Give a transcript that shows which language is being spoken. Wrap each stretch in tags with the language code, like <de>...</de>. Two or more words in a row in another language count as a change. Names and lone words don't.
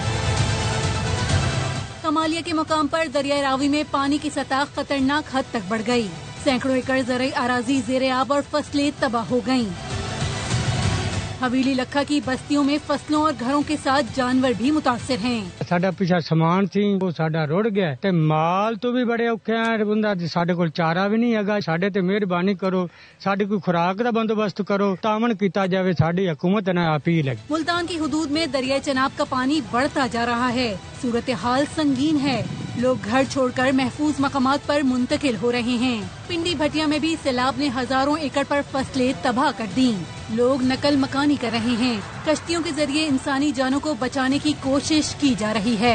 <ur>کمالیہ کے مقام پر دریائے راوی میں پانی کی سطح خطرناک حد تک بڑھ گئی، سینکڑوں ایکڑ زرعی اراضی زیر آب اور فصلیں تباہ ہو گئیں۔ حویلی لکھا کی بستیوں میں فصلوں اور گھروں کے ساتھ جانور بھی متاثر ہیں۔</ur> <pa>ساڈا پیچھا سامان سی وہ ساڈا رڑ گیا تے مال تو بھی بڑے اوکھے ہیں، بندہ ساڈے کول چارہ بھی نہیں ہے، ساڈے تے مہربانی کرو، ساڈی کوئی خوراک دا بندوبست کرو، تعاون کیتا جاوے، ساڈی حکومت نے اپیل ہے۔</pa> <ur>ملتان کی حدود میں دریائے چناب کا پانی بڑھتا جا رہا ہے، صورتحال سنگین ہے، لوگ گھر چھوڑ کر محفوظ مقامات پر منتقل ہو رہے ہیں۔ پنڈی بھٹیا میں بھی سیلاب نے ہزاروں ایکڑ پر فصلیں تباہ کر دیں، لوگ نقل مکانی کر رہے ہیں، کشتیوں کے ذریعے انسانی جانوں کو بچانے کی کوشش کی جا رہی ہے۔</ur>